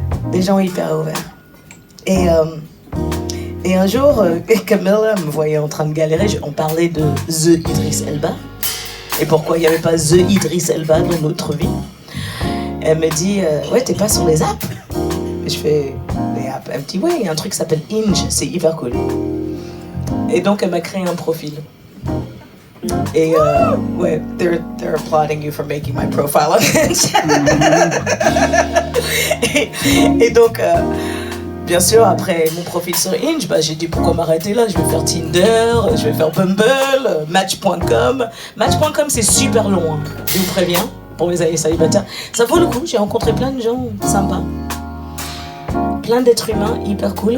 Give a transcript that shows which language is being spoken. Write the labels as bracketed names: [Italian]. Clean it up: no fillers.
[French] Des gens hyper ouverts. Et un jour, Camilla me voyait en train de galérer, on parlait de The Idriss Elba et pourquoi il n'y avait pas The Idriss Elba dans notre vie. Elle me dit, ouais, t'es pas sur les apps? Et je fais, les apps? Elle me dit, ouais, il y a un truc qui s'appelle Hinge, c'est hyper cool. Et donc, elle m'a créé un profil. Et ouais, [English] they're applauding you for making my profile on Hinge. [French] et donc, bien sûr, après mon profil sur Hinge, bah, j'ai dit, pourquoi m'arrêter là? Je vais faire Tinder, je vais faire Bumble, Match.com. Match.com, c'est super long, hein, je vous préviens. Pour mes amis célibataires, ça vaut le coup. J'ai rencontré plein de gens sympas, plein d'êtres humains hyper cool.